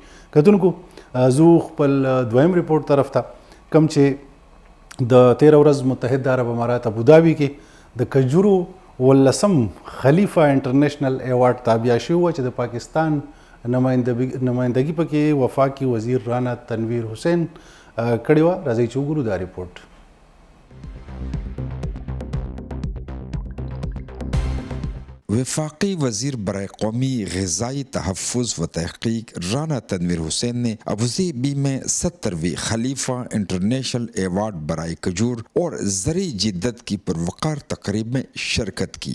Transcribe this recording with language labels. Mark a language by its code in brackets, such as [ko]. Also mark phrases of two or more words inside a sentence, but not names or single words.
[ps] کتونکو زه خپل دویم ریپورټ طرف ته کوم چې د 13 ورځ متحده عرب امارات ابودابي کې د کجورو 18 خلیفه انټرنیشنل ایوارډ تابع شوی و چې د پاکستان نمایندګي پکې وفاقي وزیر رانا تنویر حسین کړې وه. راځئ چې وګورو دا ریپورټ. [ur] وفاقی وزیر برائے قومی غذائی تحفظ و تحقیق رانا تنویر حسین نے ابوظہبی میں 70ویں خلیفہ انٹرنیشنل ایوارڈ برائے کھجور اور زرعی جدت کی پروقار تقریب میں شرکت کی.